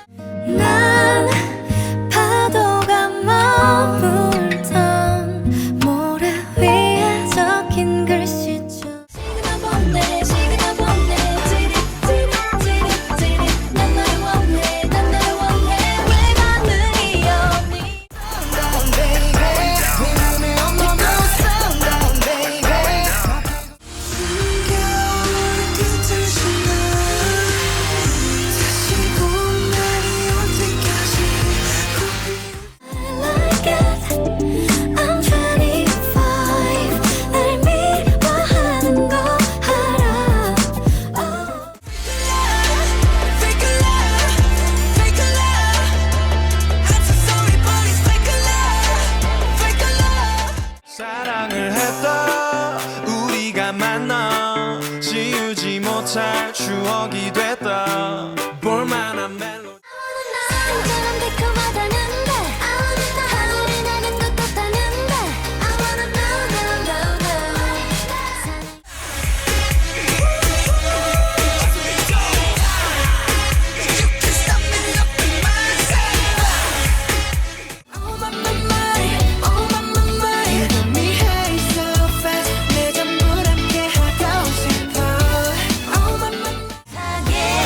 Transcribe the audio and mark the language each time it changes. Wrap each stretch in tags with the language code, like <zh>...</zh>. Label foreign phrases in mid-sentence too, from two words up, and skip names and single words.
<ko>난 파도가 머물던 모래 위에 적힌 글씨처럼 시그널 보내 시그널 보내 찌릿 난 너를 원해 난 너를 원해 왜 반응이 없니</ko> <en>Sundown baby</en> <ko>네 눈에 없는</ko> <en>no sundown baby</en> <ko>숨겨올 듯한 다시 봄 날이 올 때까지</ko> <en>I like it I'm 25</en> <ko>날 미워하는 거 알아</ko> <en>Fake a love, fake a love I'm so sorry but it's fake a love, fake a love</en> <ko>사랑을 했다 우리가 만나 지우지 못할 추억이 됐다 볼만한 멜로디 사랑처럼 달콤하다는데 하늘이 나는 것 같다는데</ko> <en>I wanna know, know, know, know Oh my my my, oh my my my You got me high so fast</en> <ko>내 전부 함께 하고 싶어</ko> <en>Oh my my my</en>